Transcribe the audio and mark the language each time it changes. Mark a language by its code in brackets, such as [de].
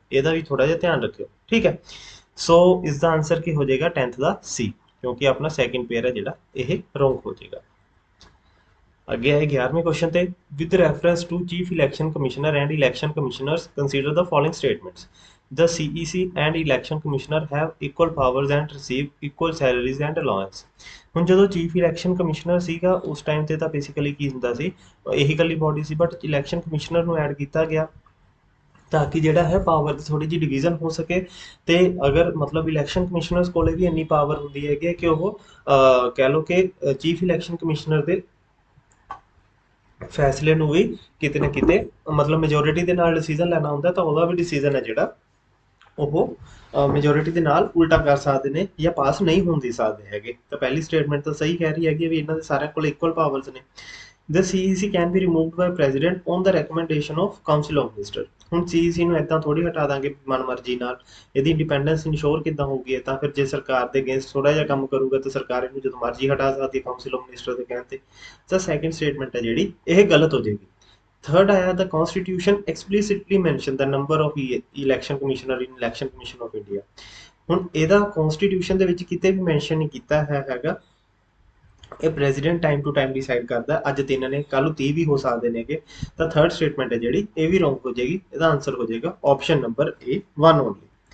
[pa] ਇਹਦਾ ਵੀ ਥੋੜਾ ਜਿਹਾ ਧਿਆਨ ਰੱਖਿਓ, ਠੀਕ ਹੈ। ਸੋ ਇਸ ਦਾ ਆਨਸਰ ਕੀ ਹੋ ਜਾਏਗਾ 10th ਦਾ ਸੀ, ਕਿਉਂਕਿ ਆਪਣਾ ਸੈਕਿੰਡ ਪੇਅਰ ਹੈ ਜਿਹੜਾ ਇਹ ਰੋਂਗ ਹੋ ਜਾਏਗਾ। ਅੱਗੇ ਆਏ 11ਵੇਂ ਕੁਐਸਚਨ ਤੇ, [en] With reference to chief election commissioner and election commissioners consider the following statements. The CEC and election commissioner have equal powers and receive equal salaries and allowance। [pa] ਹੁਣ ਜਦੋਂ ਚੀਫ ਇਲੈਕਸ਼ਨ ਕਮਿਸ਼ਨਰ ਸੀਗਾ ਉਸ time ਤੇ ਤਾਂ basically ਕੀ ਹੁੰਦਾ ਸੀ, ਇਹੀ ਇਕੱਲੀ body ਸੀ, but election commissioner ਨੂੰ ਐਡ ਕੀਤਾ ਗਿਆ ਤਾਂ ਕਿ ਜਿਹੜਾ ਹੈ ਪਾਵਰ ਦੀ ਥੋੜੀ ਜਿਹੀ ਡਿਵੀਜ਼ਨ ਹੋ ਸਕੇ। ਤੇ ਅਗਰ ਮਤਲਬ ਇਲੈਕਸ਼ਨ ਕਮਿਸ਼ਨਰਸ ਕੋਲੇ ਵੀ ਇੰਨੀ ਪਾਵਰ ਹੁੰਦੀ ਹੈਗੀ ਕਿ ਉਹ ਕਹਿ ਲਓ ਕਿ ਚੀਫ ਇਲੈਕਸ਼ਨ ਕਮਿਸ਼ਨਰ ਦੇ ਫੈਸਲੇ ਨੂੰ ਵੀ ਕਿਤੇ ਨਾ ਕਿਤੇ ਮਤਲਬ ਮੈਜੋਰਿਟੀ ਦੇ ਨਾਲ ਡਿਸੀਜਨ ਲੈਣਾ ਹੁੰਦਾ, ਤਾਂ ਉਹਦਾ ਵੀ ਡਿਸੀਜਨ ਹੈ ਜਿਹੜਾ ਉਹ ਮੈਜੋਰਿਟੀ ਦੇ ਨਾਲ ਉਲਟਾ ਕਰ ਸਕਦੇ ਨੇ ਜਾਂ ਪਾਸ ਨਹੀਂ ਹੋਣ ਦੇ ਸਕਦੇ ਹੈਗੇ। ਤਾਂ ਪਹਿਲੀ ਸਟੇਟਮੈਂਟ ਤਾਂ ਸਹੀ ਕਹਿ ਰਹੀ ਹੈਗੀ ਵੀ ਇਹਨਾਂ ਦੇ ਸਾਰਿਆਂ ਕੋਲ ਇਕੁਅਲ ਪਾਵਰਸ ਨੇ। [en] The CEC can be removed by president on the recommendation of council of minister। [pa] ਹੁਣ CEC ਨੂੰ ਇਦਾਂ ਥੋੜੀ ਹਟਾ ਦਾਂਗੇ ਮਨਮਰਜ਼ੀ ਨਾਲ, ਇਹਦੀ ਇੰਡੀਪੈਂਡੈਂਸ ਇਨਸ਼ੋਰ ਕਿੱਦਾਂ ਹੋਊਗੀ। ਤਾਂ ਫਿਰ ਜੇ ਸਰਕਾਰ ਦੇ ਅਗੇਂਸਟ ਥੋੜਾ ਜਿਹਾ ਕੰਮ ਕਰੂਗਾ ਤਾਂ ਸਰਕਾਰ ਇਹਨੂੰ ਜਦੋਂ ਮਰਜ਼ੀ ਹਟਾ ਸਕਦੀ ਹੈ ਕਾਉਂਸਲ ਆਫ ਮਿਨਿਸਟਰ ਦੇ ਕਹਿਣ ਤੇ। ਤਾਂ ਸੈਕਿੰਡ ਸਟੇਟਮੈਂਟ ਹੈ ਜਿਹੜੀ ਇਹ ਗਲਤ ਹੋ ਜਾਏਗੀ। ਥਰਡ ਆਇਆ [en] the constitution explicitly mention the number of election commissioner in election commission of India। [pa] ਹੁਣ ਇਹਦਾ ਕਨਸਟੀਟਿਊਸ਼ਨ ਦੇ ਵਿੱਚ ਕਿਤੇ ਵੀ ਮੈਂਸ਼ਨ ਨਹੀਂ ਕੀਤਾ ਹੈਗਾ। ਇਹ president time to time decide ਕਰਦਾ, ਅੱਜ 3 ਨੇ ਕੱਲ ਨੂੰ 30 ਵੀ ਹੋ ਸਕਦੇ ਨੇਗੇ। ਤਾਂ ਥਰਡ ਸਟੇਟਮੈਂਟ ਹੈ ਜਿਹੜੀ ਇਹ ਵੀ ਰੋਂਗ ਹੋ ਜਾਏਗੀ। ਇਹਦਾ ਆਨਸਰ ਹੋ ਜਾਏਗਾ ਆਪਸ਼ਨ ਨੰਬਰ A 1 ਓਨਲੀ।